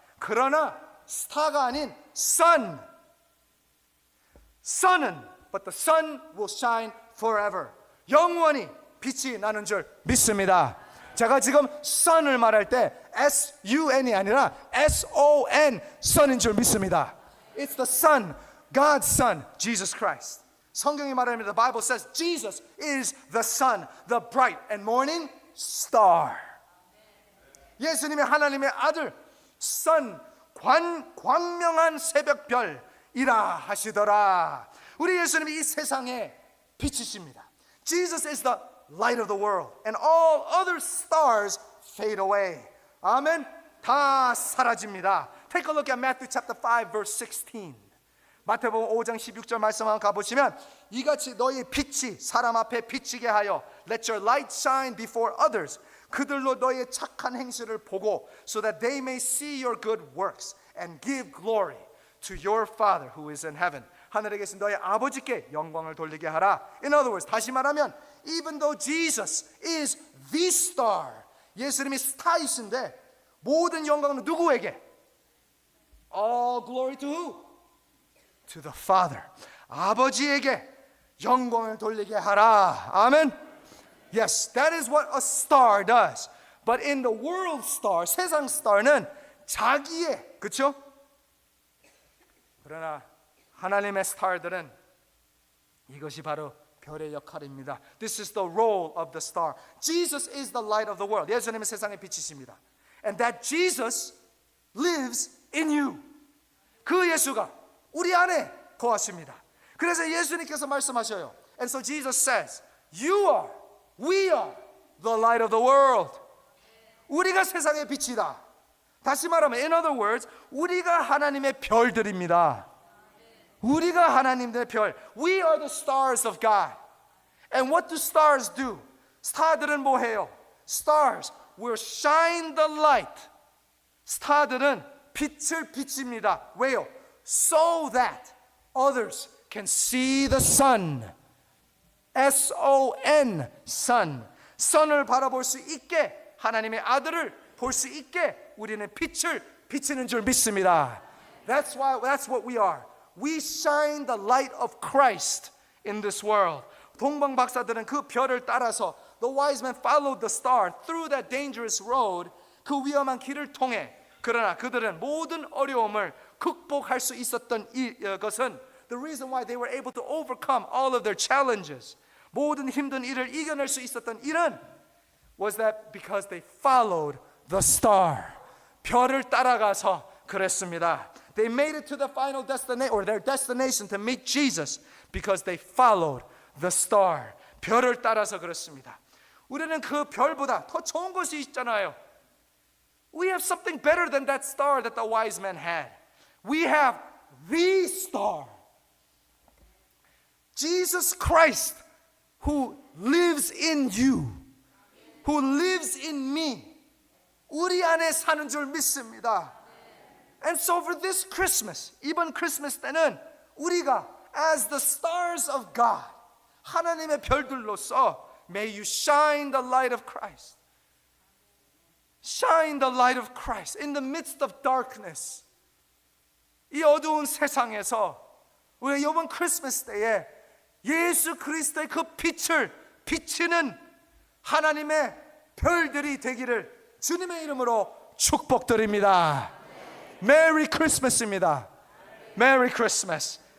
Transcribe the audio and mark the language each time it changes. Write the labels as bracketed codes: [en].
[ko] 그러나 스타가 아닌 sun. [en] Sun은 but the sun will shine forever. [ko] 영원히 빛이 나는 줄 믿습니다. 제가 지금 sun을 말할 때 S-U-N이 아니라 S-O-N sun인 줄 믿습니다. [en] It's the sun, God's son, Jesus Christ. [ko] 성경이 말합니다. [en] The Bible says Jesus is the sun, the bright and morning star. [ko] 예수님의 하나님의 아들, sun, 광명한 새벽별이라 하시더라. 우리 예수님이 이 세상의 빛이십니다. [en] Jesus is the light of the world, and all other stars fade away. 아멘. [ko] 다 사라집니다. [en] Take a look at Matthew chapter 5 verse 16. [ko] 마태복음 5장 16절 말씀 한번 가보시면 이같이 너희 빛이 사람 앞에 비치게 하여 [en] Let your light shine before others. [ko] 그들로 너희의 착한 행실을 보고 [en] so that they may see your good works and give glory to your Father who is in heaven. [ko] 하늘에 계신 너희 아버지께 영광을 돌리게 하라. [en] In other words, [ko] 다시 말하면 [en] even though Jesus is the star, [ko] 예수님이 스타이신데 모든 영광은 누구에게? [en] All glory to who? To the Father. [ko] 아버지에게 영광을 돌리게 하라. 아멘. [en] Yes, that is what a star does. But in the world star, [ko] 세상 star는 자기의, 그렇죠? 그러나 하나님의 스타들은 이것이 바로 별의 역할입니다. [en] This is the role of the star. Jesus is the light of the world. [ko] 예수님은 세상의 빛이십니다. [en] And that Jesus lives in you. [ko] 그 예수가 우리 안에 거하십니다. 그래서 예수님께서 말씀하셔요. [en] And so Jesus says, we are the light of the world. [ko] 우리가 세상의 빛이다. 다시 말하면, [en] in other words, [ko] 우리가 하나님의 별들입니다. 우리가 하나님의 별. [en] We are the stars of God. And what do stars do? [ko] 스타들은 뭐 해요? [en] Stars will shine the light. [ko] 스타들은 빛을 비칩니다. 왜요? [en] So that others can see the sun. S-O-N, sun. [ko] sun을 바라볼 수 있게, 하나님의 아들을 볼 수 있게 우리는 빛을 비치는 줄 믿습니다. [en] That's what we are. We shine the light of Christ in this world. [ko] 동방 박사들은 그 별을 따라서 [en] the wise men followed the star through that dangerous road. [ko] 그 위험한 길을 통해 그러나 그들은 모든 어려움을 극복할 수 있었던 것은 [en] the reason why they were able to overcome all of their challenges, [ko] 모든 힘든 일을 이겨낼 수 있었던 일은 [en] was that because they followed the star. [ko] 별을 따라가서 그랬습니다. [en] They made it to the final destination or their destination to meet Jesus because they followed the star. [ko] 별을 따라서 그렇습니다. 우리는 그 별보다 더 좋은 것이 있잖아요. [en] We have something better than that star that the wise men had. We have the star. Jesus Christ, who lives in you, who lives in me. [ko] 우리 안에 사는 줄 믿습니다. [en] And so for this Christmas, [ko] 이번 크리스마스 때는 우리가 [en] as the stars of God, [ko] 하나님의 별들로서 [en] may you shine the light of Christ. Shine the light of Christ in the midst of darkness. [ko] 이 어두운 세상에서 우리 이번 크리스마스 때에 예수 그리스도의 그 빛을 비치는 하나님의 별들이 되기를 주님의 이름으로 축복드립니다. 메리 크리스마스입니다. 메리 크리스마스.